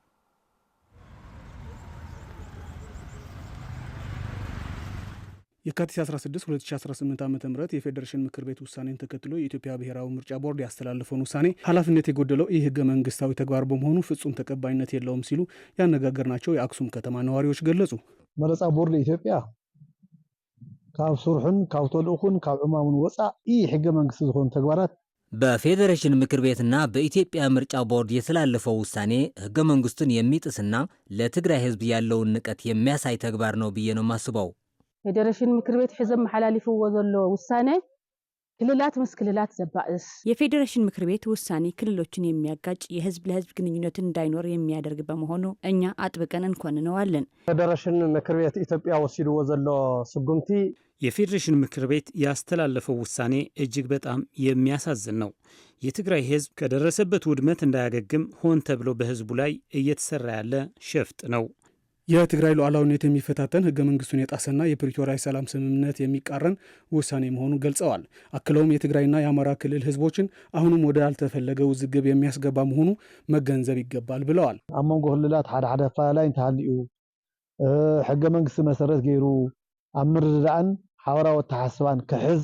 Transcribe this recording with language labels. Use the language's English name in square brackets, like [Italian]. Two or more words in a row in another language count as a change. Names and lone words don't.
[Amharic] የካቲት 16 2018 ዓ.ም የፌዴሬሽን ምክር ቤት ውሳኔን ተከትሎ የኢትዮጵያ ብሔራዊ ምርጫ ቦርድ ያስተላለፈውን ውሳኔ ኃላፊነት የጎደለው ይህ ህገ መንግስታዊ ተግባር በመሆኑ ፍጹም ተቀባይነት የለውም ሲሉ ያነጋገርናቸው የአክሱም ከተማ ነዋሪዎች ገለጹ። [Tigrinya] መረፃ ቦርድ ኢትዮጵያ ካብ ስሩሕን ካብ ተልእኹን ካብ ዕማሙን ወፃኢ ህገ መንግስቲ ዝኾኑ ተግባራት [Amharic] በፌዴሬሽን ምክር ቤትና በኢትዮጵያ ምርጫ ቦርድ የተላለፈው ውሳኔ ህገ መንግስቱን የሚጥስና ለትግራይ ህዝብ ያለውን ንቀት የሚያሳይ ተግባር ነው ብዬ ነው ማስበው። [Tigrinya] ፌዴሬሽን ምክር ቤት ሕዘብ መሐላሊፍዎ ዘሎ ውሳኔ ክልላት ምስ ክልላት ዘባእስ [Amharic] የፌዴሬሽን ምክር ቤት ውሳኔ ክልሎችን የሚያጋጭ የህዝብ ለህዝብ ግንኙነትን እንዳይኖር የሚያደርግ በመሆኑ እኛ አጥብቀን እንኮንነዋለን። [Tigrinya] ፌዴሬሽን ምክር ቤት ኢትዮጵያ ወሲድዎ ዘሎ ስጉምቲ [Amharic] የፌዴሬሽን ምክር ቤት ያስተላለፈው ውሳኔ እጅግ በጣም የሚያሳዝን ነው። የትግራይ ህዝብ ከደረሰበት ውድመት እንዳያገግም ሆን ተብሎ በህዝቡ ላይ እየተሰራ ያለ ሸፍጥ ነው። የትግራይ ሉዓላዊነት የሚፈታተን ህገ መንግስቱን የጣሰና የፕሪቶሪያ ሰላም ስምምነት የሚቃረን ውሳኔ መሆኑን ገልጸዋል። አክለውም የትግራይና የአማራ ክልል ህዝቦችን አሁንም ወደ አልተፈለገ ውዝግብ የሚያስገባ መሆኑ መገንዘብ ይገባል ብለዋል። [Tigrinya] ኣብ መንጎ ክልላት ሓደ ኣፈላላይ እንተሃልዩ ህገ መንግስቲ መሰረት ገይሩ ኣብ ምርድዳእን ሓበራዊ ኣተሓሳስባን ክሕዝ